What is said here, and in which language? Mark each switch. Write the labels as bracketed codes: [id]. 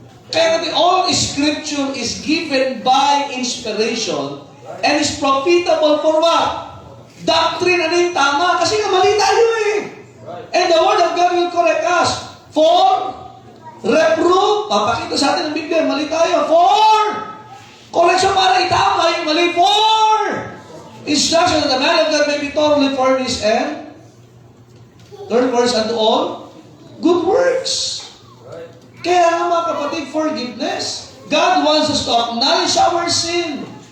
[en] Kaya all Scripture is given by inspiration and is profitable for what? Doctrine, [tl] ano yung tama? Kasi nga mali tayo eh. [en] And the Word of God will correct us. For reproof, [tl] papakita sa atin ng Biblia, mali tayo. [en] For correction, [tl] para itama yung mali. [en] For instruction that the man of God may be thoroughly furnished and learn words unto all good works. [tl] Kaya nga mga kapatid, [en] forgiveness. God wants us to acknowledge our sin.